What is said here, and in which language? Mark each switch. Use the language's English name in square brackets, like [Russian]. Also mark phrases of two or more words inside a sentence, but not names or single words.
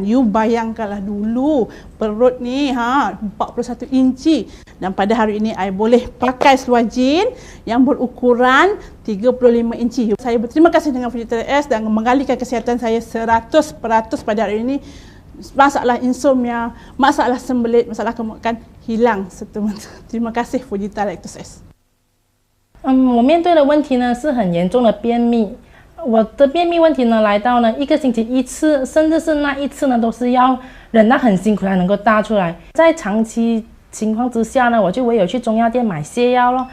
[Malay] You bayangkanlah dulu perut ni 41 inci dan pada hari ini I boleh pakai seluar jean yang berukuran 35 inci. Saya berterima kasih dengan Fujita dan mengalihkan kesihatan saya 100% pada hari ini. Masalah insomnia, masalah sembelit, masalah kegemukan hilang seterusnya. Terima kasih Fujita Lactose-S。 [Chinese] 我面对的问题呢是很严重的便秘。我的便秘问题呢来到呢1个星期1次，甚至是那1次呢都是要忍到很辛苦才能够大出来。在长期情况之下呢，我就唯有去中药店买泻药咯。